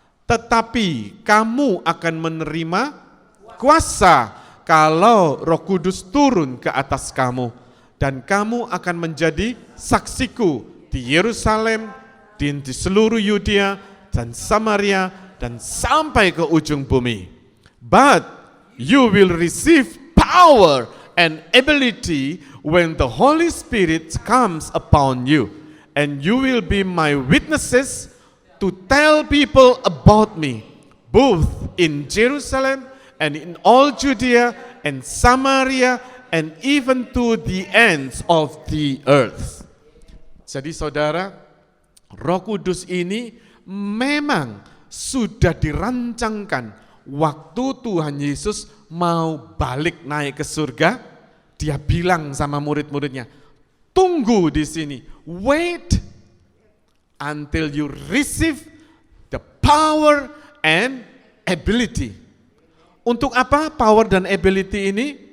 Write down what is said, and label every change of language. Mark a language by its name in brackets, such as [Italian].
[Indonesian] Tetapi kamu akan menerima kuasa kalau Roh Kudus turun ke atas kamu, dan kamu akan menjadi saksiku di Yerusalem, di seluruh Yudea dan Samaria, dan sampai ke ujung bumi. [English] But you will receive power and ability when the Holy Spirit comes upon you, and you will be my witnesses to tell people about me, both in Jerusalem and in all Judea and Samaria and even to the ends of the earth. [Indonesian] Jadi saudara, Roh Kudus ini memang sudah dirancangkan waktu Tuhan Yesus mau balik naik ke surga. Dia bilang sama murid-muridnya, tunggu di sini, [English] wait until you receive the power and ability. [Indonesian] Untuk apa power dan ability ini?